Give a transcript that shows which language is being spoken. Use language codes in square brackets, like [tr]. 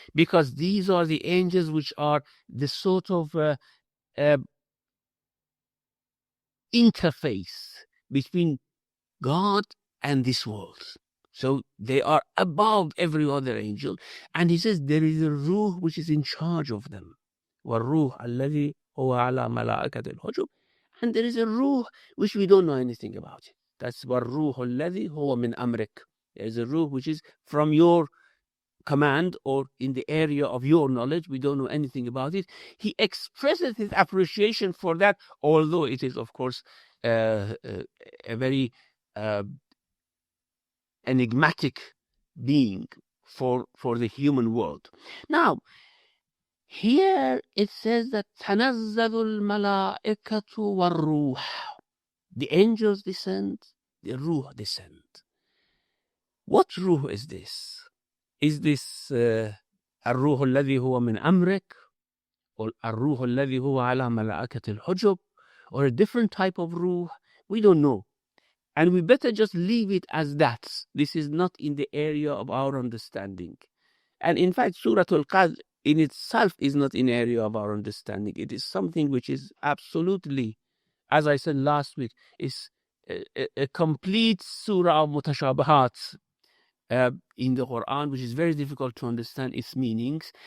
[en] Because these are the angels which are the sort of interface between God and this world. So they are above every other angel. And he says there is a ruh which is in charge of them. [ar] وَالْرُوحَ الَّذِي هُوَ عَلَى مَلَائِكَةِ الْحُجُبِ. [en] And there is a ruh which we don't know anything about it. [ar] That's وَالْرُوحُ الَّذِي هُوَ مِنْ أَمْرِكَ. [en] There is a ruh which is from your command or in the area of your knowledge. We don't know anything about it. He expresses his appreciation for that, although it is, of course, a very enigmatic being for the human world. Now, here it says that تَنَزَّلُ الْمَلَائِكَةُ وَالْرُوحُ. The angels descend, the ruh descend. What ruh is this? [ar] Is this الروح الذي هو من أمرك, or الروح الذي هو على ملائكة الحجب, or a different type of ruh? [en] We don't know. And we better just leave it as that. This is not in the area of our understanding. And in fact, Surah Qadr in itself is not in the area of our understanding. It is something which is absolutely, as I said last week, is a complete surah of mutashabahat in the Quran, which is very difficult to understand its meanings.